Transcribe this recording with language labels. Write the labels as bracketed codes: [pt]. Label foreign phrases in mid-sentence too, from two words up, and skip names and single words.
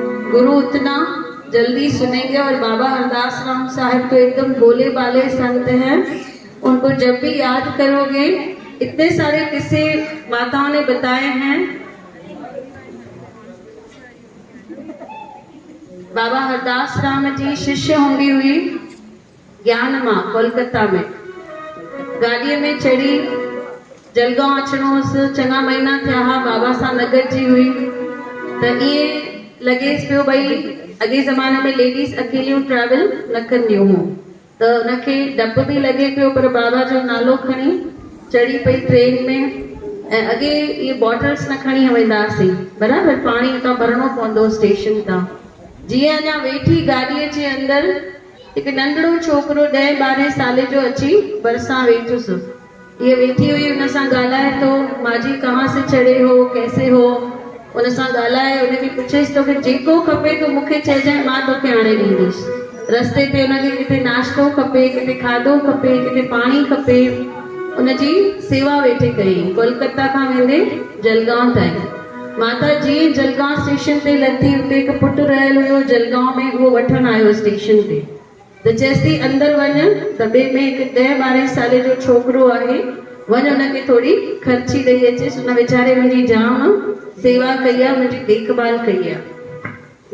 [hi] गुरु उतना जल्दी सुनेंगे। और बाबा हरदास राम साहब तो एकदम भोले भाले संत हैं, उनको जब भी याद करोगे, इतने सारे किस्से माताओं ने बताए हैं। [sd] बाबा हरदास राम जी शिष्य होंगी हुई ज्ञान मां कोलकाता में, गाड़ीअ में चढ़ी जलगांव अचणोस, चङा महीना थिया हा, बाबा सां न गॾिजी हुई त ईअं लॻेसि पियो भई अॻे ज़माने में लेडीज़ अकेलियूं ट्रेवल न कंदियूं हुयूं, त उनखे डपु बि लॻे पियो, पर बाबा जो नालो खणी चढ़ी पई ट्रेन में। ऐं अॻे इहे बॉटल्स न खणी वेंदासीं, बराबरि, पाणी उतां भरणो पवंदो स्टेशन तां। जीअं अञा वेठी गाॾीअ जे अंदरि हिकु नंढड़ो छोकिरो 10-12 साल जो अची भरिसां वेठुसि। ये वेठी हुई, उन सां ॻाल्हाए थो, [hi] माजी कहाँ से चढ़े हो, कैसे हो, [sd] उन सां ॻाल्हाए, उनखे पुछेसि थो कि जेको खपे तो मूंखे चइजांइ, मां तोखे आणे ॾींदुसि। रस्ते ते उनखे किथे नाश्तो खपे, किथे खाधो खपे, किथे पाणी खपे, उनजी सेवा वेठे कई। कोलकाता खां वेंदे जलगांव ताईं। माता जीअं जलगांव स्टेशन ते लथी, उते हिकु पुटु रहियल हुयो जलगांव में, उहो वठणु आयो स्टेशन ते, त चएसि थी अंदरि वञ, दॿे में हिकु 10-12 साल जो छोकिरो आहे, वञ उनखे थोरी ख़र्ची ॾेई अचेसि, उन वीचारे मुंहिंजी जाम सेवा कई आहे, मुंहिंजी देखभाल कई आहे।